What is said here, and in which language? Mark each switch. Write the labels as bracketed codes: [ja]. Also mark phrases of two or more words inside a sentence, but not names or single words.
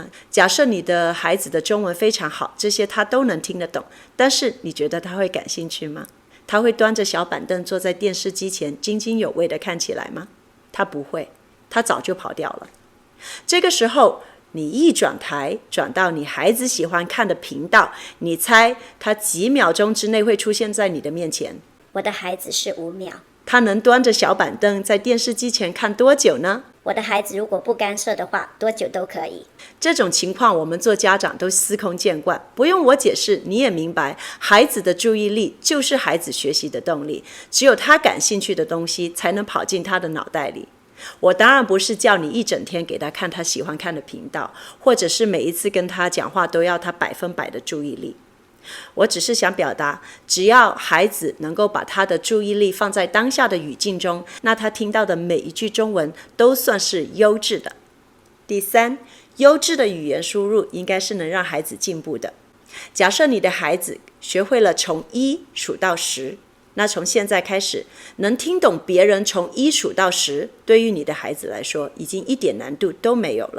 [zh] 假設你的孩子的中文非常好，這些他都能聽得懂，但是你覺得他會感興趣嗎？他會端着小板凳坐在電視機前津津有味地看起來嗎？他不會，他早就跑掉了。這個時候你一轉台，轉到你孩子喜歡看的頻道，你猜他幾秒鐘之內會出現在你的面前？我的孩子是5秒。他能端着小板凳在電視機前看多久呢？我的孩子如果不干涉的話，多久都可以。這種情況我們做家長都司空見慣，不用我解釋，你也明白，孩子的注意力就是孩子學習的動力，只有他感興趣的東西才能跑進他的腦袋裡。我當然不是叫你一整天給他看他喜歡看的頻道，或者是每一次跟他講話都要他100%的注意力。我只是想表達，只要孩子能夠把他的注意力放在當下的語境中，那他聽到的每一句中文都算是優質的。第三，優質的語言輸入應該是能讓孩子進步的。假設你的孩子學會了從1數到10，那從現在開始，能聽懂別人從1數到10，對於你的孩子來說，已經一點難度都沒有了。